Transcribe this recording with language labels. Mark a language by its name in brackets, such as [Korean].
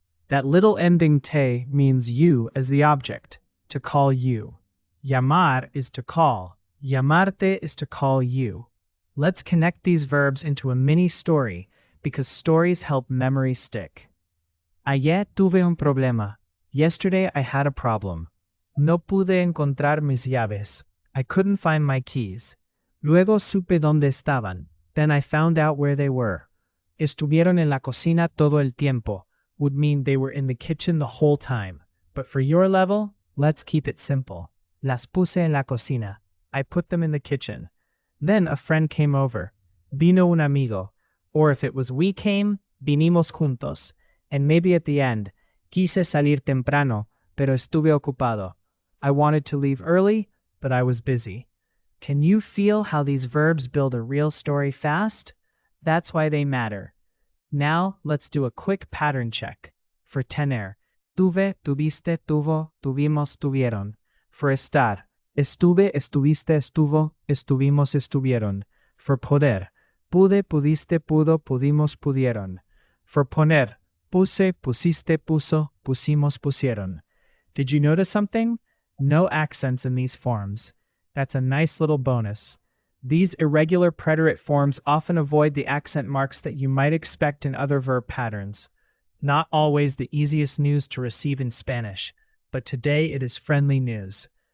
[English] That little ending te means you as the object, to call you. Llamar is to call. Llamarte is to call you. Let's connect these verbs into a mini story because stories help memory stick. [Spanish] Ayer tuve un problema. [English] Yesterday I had a problem. [Spanish] No pude encontrar mis llaves. [English] I couldn't find my keys. [Spanish] Luego supe dónde estaban. [English] Then I found out where they were. [Spanish] Estuvieron en la cocina todo el tiempo [English] would mean they were in the kitchen the whole time. But for your level, let's keep it simple. [Spanish] Las puse en la cocina. [English] I put them in the kitchen. Then a friend came over. [Spanish] Vino un amigo. [English] Or if it was we came, [Spanish] vinimos juntos. [English] And maybe at the end, [Spanish] quise salir temprano, pero estuve ocupado. [English] I wanted to leave early, but I was busy. Can you feel how these verbs build a real story fast? That's why they matter. Now, let's do a quick pattern check. For [Spanish] tener, tuve, tuviste, tuvo, tuvimos, tuvieron. [English] For [Spanish] estar, estuve, estuviste, estuvo, estuvimos, estuvieron. [English] For [Spanish] poder, pude, pudiste, pudo, pudimos, pudieron. [English] For [Spanish] poner, puse, pusiste, puso, pusimos, pusieron. [English] Did you notice something? No accents in these forms. That's a nice little bonus. These irregular preterite forms often avoid the accent marks that you might expect in other verb patterns. Not always the easiest news to receive in Spanish, but today it is friendly news.